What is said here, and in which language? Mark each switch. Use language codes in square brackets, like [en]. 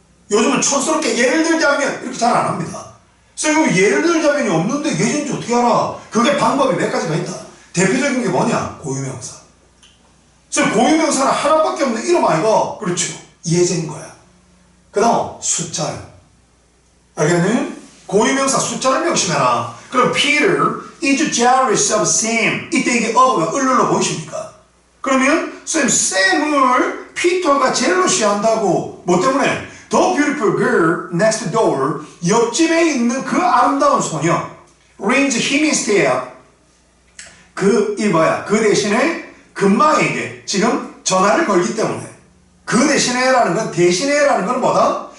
[ko] 요즘은 촌스럽게 예를 들자면 이렇게 잘 안 합니다. 쌤 예를 들자면이 없는데 예제인지 어떻게 알아? 그게 방법이 몇 가지가 있다. 대표적인 게 뭐냐? 고유명사. 쌤 고유명사는 하나밖에 없는 이름 아이가? 그렇죠. 예제인 거야. 그 다음 숫자야. 알겠니? 고유명사 숫자를 명심해라. 그럼 [en] Peter is jealous of Sam. [ko] 이때 이게 of가 을룰로 보이십니까? 그러면 쌤을 피터가 젤러시 한다고 뭐 때문에? [en] The beautiful girl next door [ko] 옆집에 있는 그 아름다운 소녀 [en] rings him instead [ko] 그 대신에 금마에게 지금 전화를 걸기 때문에 그 대신에라는 건 대신에라는 건 뭐다?